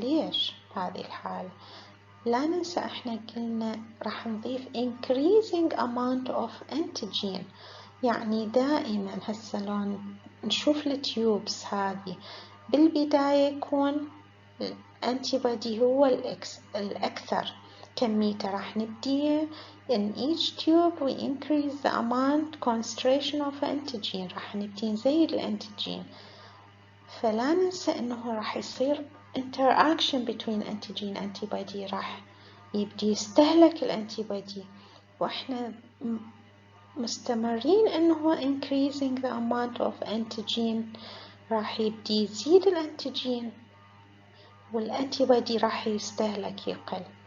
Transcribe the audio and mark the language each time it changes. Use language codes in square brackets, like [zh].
[ar] ليش بهذه الحالة؟ لا ننسى احنا قلنا راح نضيف [en] increasing amount of antigen، [ar] يعني دائما هسه لون نشوف التيوبس هذه بالبداية يكون الانتيبادي هو الأكثر كميته. راح نبدي [en] in each tube we increase the amount concentration of antigen، [ar] راح نبدي نزيد الانتيجين. فلا ننسى انه راح يصير [en] interaction between antigen and antibody، [ar] راح يبدي يستهلك الانتيبادي واحنا مستمرين انه [en] increasing the amount of antigen، [ar] راح يبدي يزيد الانتيجين والانتيبادي راح يستهلك يقل.